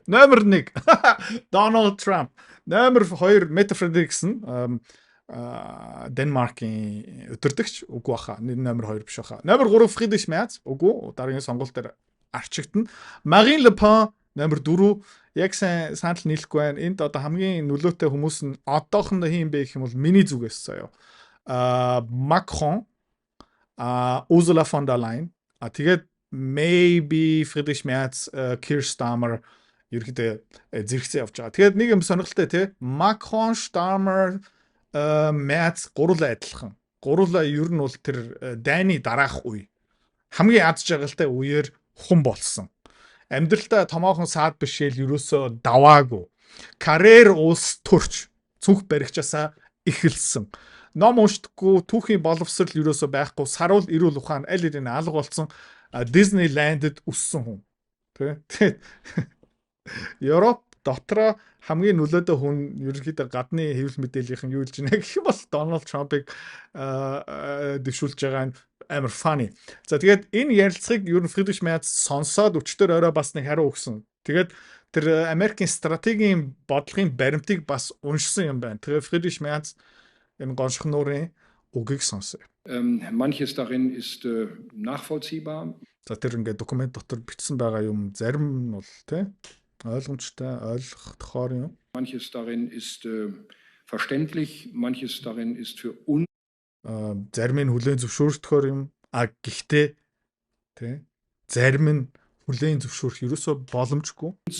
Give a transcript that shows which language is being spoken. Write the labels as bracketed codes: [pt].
[mn] Номер 1 Donald Trump, номер 2 Mette Frederiksen, Денмаркийн өдөртөгч үгүй баха. Номер 2 биш баха. Номер 3 Friedrich Merz үгүй дараагийн сонголт дээр арчигдана. Marine Le Pen номер 4 яг санал нийлэхгүй байна. Энд одоо хамгийн нөлөөтэй хүмүүс нь одоохондоо хин бэ гэх юм бол миний зүгээс заяа. Macron, Ursula von der Leyen, тэгээд maybe Friedrich Merz, Keir Starmer ерөөдөө зэрэгцээ явж байгаа. Тэгээд нэг юм сонирхолтой тий. Macron, Starmer, Merz гурлаа адилхан. Гурлаа ер нь бол тэр дайны дараах үе. Хамгийн аз жаргалтай үеэр хүн болсон. Амьдралдаа томоохон саад бишэл ерөөсөө даваагүй. Карьер улс төрч цүнх баригчаасаа эхэлсэн. Ном уншдаггүй, түүхийн боловсрал ерөөсөө байхгүй, саруул эрүүл ухаан аль хэдийн алга болсон Disneyland-д өссөн хүн. Тэ. Европ дотроо хамгийн нөлөөтэй хүн ерөнхийдөө гадны хэвлэл мэдээллийнхэн юу хэлж байна гэх юм бол Donald Trump-ыг дэвшүүлж байгаа нь амар funny. За тэгээд энэ ярилцлагыг ер нь Friedrich Merz сонсоод өчтөр орой бас нэг хариу өгсөн. Тэгээд тэр Америкийн стратегийн бодлогын баримтыг бас уншсан юм байна. Тэгээд Friedrich Merz энэ гоншхнуурын үгийг сонсоё. [de] Manches darin ist nachvollziehbar. [mn] За тэр ингээд документ дотор бичсэн байгаа юм зарим нь бол тий ойлгомжтой, ойлгохоор юм. [de] Manches darin ist verständlich, manches darin ist für uns. [mn] Зарим нь хүлээн зөвшөөрөхөөр юм. Гэхдээ тий зарим нь хүлээн зөвшөөрөх ерөөсөө боломжгүй.